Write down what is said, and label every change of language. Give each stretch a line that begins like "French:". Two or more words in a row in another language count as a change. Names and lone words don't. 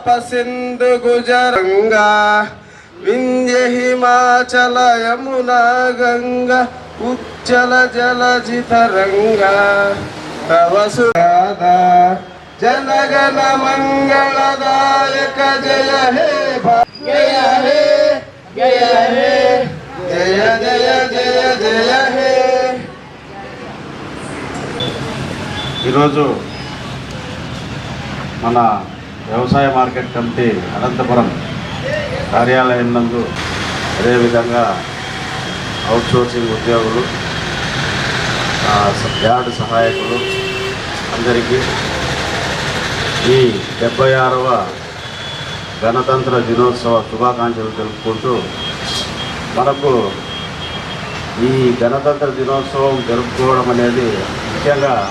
Bangla: সিংধ গুজরংগা বিন্ধ্য হিমাচল যমুনা গঙ্গা উজ্জল জলধি তরঙ্গা তব সুরাধা জনগণ মঙ্গলদায়ক জয় হে জয় হে জয় হে জয় জয় জয় জয় হে.
Telugu: ఈరోజు మన వ్యవసాయ
English: market committee
Telugu: అనంతపురం కార్యాలయం నందు, అదేవిధంగా అవుట్సోర్సింగ్ ఉద్యోగులు, యార్డ్ సహాయకులు అందరికీ ఈ 76వ గణతంత్ర దినోత్సవ శుభాకాంక్షలు తెలుపుకుంటూ, మనకు ఈ గణతంత్ర దినోత్సవం జరుపుకోవడం అనేది ముఖ్యంగా